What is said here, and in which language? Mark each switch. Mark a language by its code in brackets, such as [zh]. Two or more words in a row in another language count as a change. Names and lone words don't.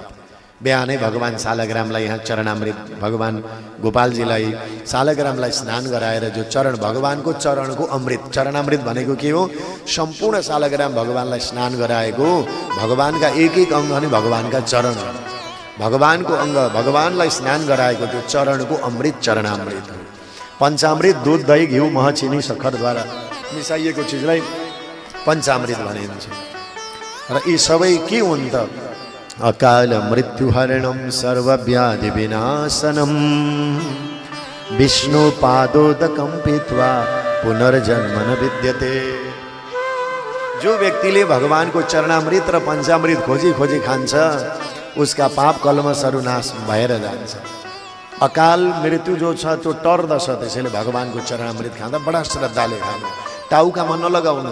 [ne] बिहानै भगवान् सालग्रामलाई यहाँ चरणामृत, भगवान् गोपालजीलाई सालग्रामलाई स्नान गराएर जो चरण, भगवानको चरणको अमृत, चरणामृत भनेको के हो, सम्पूर्ण सालग्राम भगवान्लाई स्नान गराएको भगवानका एक अङ्ग अनि भगवानका चरण, भगवानको अङ्ग भगवानलाई स्नान गराएको त्यो चरणको अमृत चरणामृत। पञ्चामृत दूध दही घिउ मह चिनी सक्खरद्वारा मिसाइएको चिजलाई पञ्चामृत भनिन्छ। र यी सबै के हुन् त, [sa] अकाल मृत्युहरणं सर्वव्याधि विनाशनम विष्णु पादोदकं पीत्वा पुनर्जन्म न विद्यते। [ne] जो व्यक्तिले भगवानको चरणामृत र पञ्चामृत खोजी खान्छ उसका पाप कलमसहरू नाश भएर जान्छ। अकाल मृत्यु जो छ त्यो टर्दछ, त्यसैले भगवानको चरणामृत खाँदा बडा श्रद्धाले खानु, टाउकामा नलगाउनु।